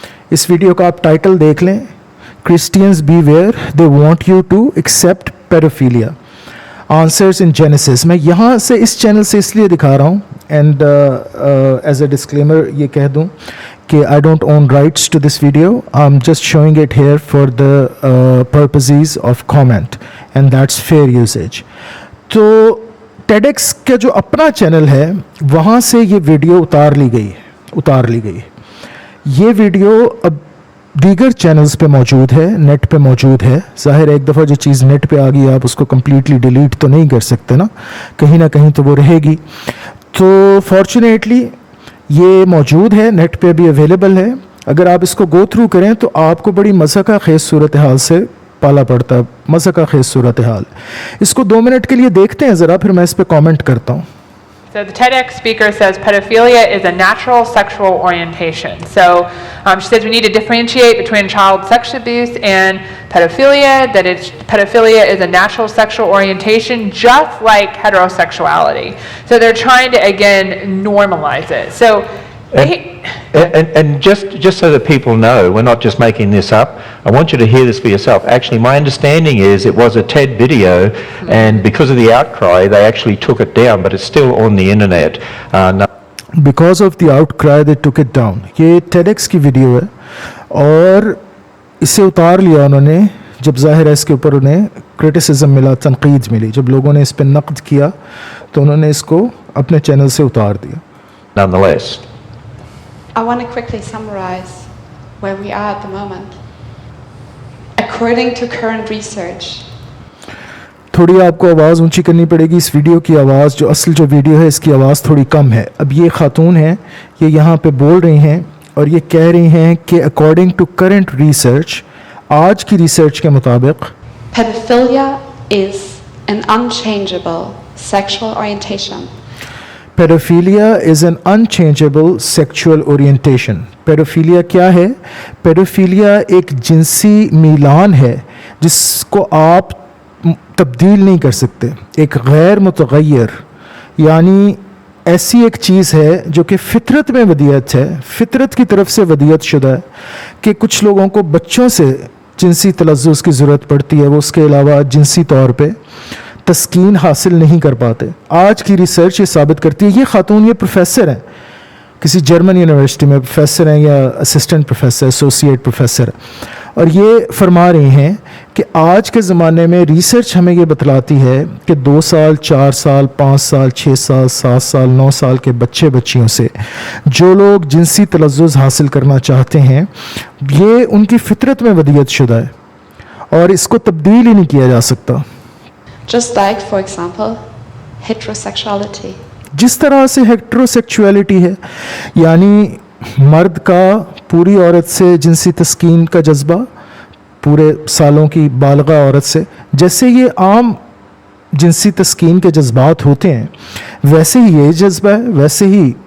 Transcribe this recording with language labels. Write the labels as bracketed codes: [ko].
[ur] اس video کا آپ title دیکھ لیں, [en] Christians beware they want you to accept pedophilia, [ur] answers in Genesis. میں یہاں سے اس چینل سے اس لیے دکھا رہا ہوں, [en] and as a disclaimer [ur] یہ کہہ دوں کہ [en] I don't own rights to this video. I'm just showing it here for the purposes of comment and that's fair usage. [ur] تو TEDx کا جو اپنا چینل ہے وہاں سے یہ ویڈیو اتار لی گئی. یہ ویڈیو اب دیگر چینلز پہ موجود ہے, نیٹ پہ موجود ہے. ظاہر ایک دفعہ جو چیز نیٹ پہ آ گئی آپ اس کو کمپلیٹلی ڈیلیٹ تو نہیں کر سکتے نا, کہیں نہ کہیں تو وہ رہے گی. تو فارچونیٹلی یہ موجود ہے, نیٹ پہ بھی اویلیبل ہے. اگر آپ اس کو گو تھرو کریں تو آپ کو بڑی مضحکہ خیز صورتحال سے پالا پڑتا ہے, مضحکہ خیز صورتحال. اس کو 2 منٹ کے لیے دیکھتے ہیں ذرا, پھر میں اس پہ کامنٹ کرتا ہوں. [en] So the TEDx speaker says pedophilia is a natural sexual orientation. So she says we need to differentiate between child sex abuse and pedophilia, that pedophilia is a natural sexual orientation just like heterosexuality. So they're trying to, again, normalize it. So and just so that people know, we're not just making this up. I want you to hear this for yourself. Actually, my understanding is it was a TED video, and because of the outcry, they actually took it down, but it's still on the internet. Because of the outcry, they took it down. [ur] یہ TEDx کی video ہے اور اسے اتار لیا انہوں نے جب ظاہر ہے اس کے اوپر انہیں کرٹیسزم ملا, تنقید ملی. جب لوگوں نے اس پہ نقد کیا تو انہوں نے اس کو اپنے چینل سے اتار دیا. [en] Nonetheless, I want to quickly summarize where we are at the moment. According to current research, [ur] تھوڑی آپ کو آواز اونچی کرنی پڑے گی. اس ویڈیو کی آواز, جو اصل جو ویڈیو ہے اس کی آواز تھوڑی کم ہے. اب یہ خاتون ہیں, یہ یہاں پہ بول رہی ہیں اور یہ کہہ رہی ہیں کہ [en] according to current research, [ur] آج کی ریسرچ کے مطابق, [en] pedophilia is an unchangeable sexual orientation. Pedophilia is an unchangeable sexual orientation. [ur] Paedophilia کیا ہے؟ پیڈوفیلیا ایک جنسی میلان ہے جس کو آپ تبدیل نہیں کر سکتے, ایک غیر متغیر, یعنی ایسی ایک چیز ہے جو کہ فطرت میں ودیعت ہے, فطرت کی طرف سے ودیعت شدہ ہے کہ کچھ لوگوں کو بچوں سے جنسی تلذذ کی ضرورت پڑتی ہے, وہ اس کے علاوہ جنسی طور پہ تسکین حاصل نہیں کر پاتے. آج کی ریسرچ یہ ثابت کرتی ہے. یہ خاتون, یہ پروفیسر ہیں, کسی جرمن یونیورسٹی میں پروفیسر ہیں یا اسسٹنٹ پروفیسر, ایسوسیٹ پروفیسر, اور یہ فرما رہی ہیں کہ آج کے زمانے میں ریسرچ ہمیں یہ بتلاتی ہے کہ 2 سال 4 سال 5 سال 6 سال 7 سال 9 سال کے بچے بچیوں سے جو لوگ جنسی تلذذ حاصل کرنا چاہتے ہیں, یہ ان کی فطرت میں ودیعت شدہ ہے اور اس کو تبدیل ہی نہیں کیا جا سکتا. [en] Just like, for example, heterosexuality. [ur] جس طرح سے ہیٹروسیکچولیٹی ہے, یعنی مرد کا پوری عورت سے جنسی تسکین کا جذبہ, پورے سالوں کی بالغہ عورت سے, جیسے یہ عام جنسی تسکین کے جذبات ہوتے ہیں ویسے ہی یہ جذبہ ہے, ویسے ہی